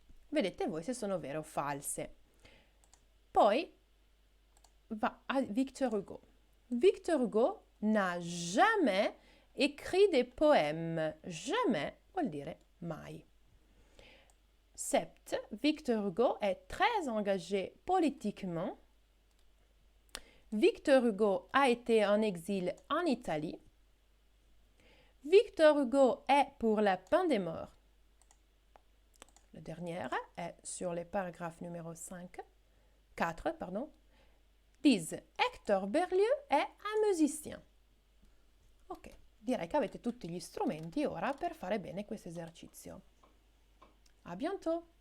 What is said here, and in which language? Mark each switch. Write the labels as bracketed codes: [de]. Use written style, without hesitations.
[it] Vedete voi se sono vere o false. Poi va a Victor Hugo. [fr] Victor Hugo n'a jamais écrit des poèmes. [it] Jamais vuol dire mai. 7. [fr] Victor Hugo est très engagé politiquement. Victor Hugo a été en exil en Italie. Victor Hugo est pour la peine des morts. La dernière est sur le paragraphe numéro 4, disent Hector Berlioz [it] è [fr] un musicien. [it] Ok, direi che avete tutti gli strumenti ora per fare bene questo esercizio. [fr] A bientôt!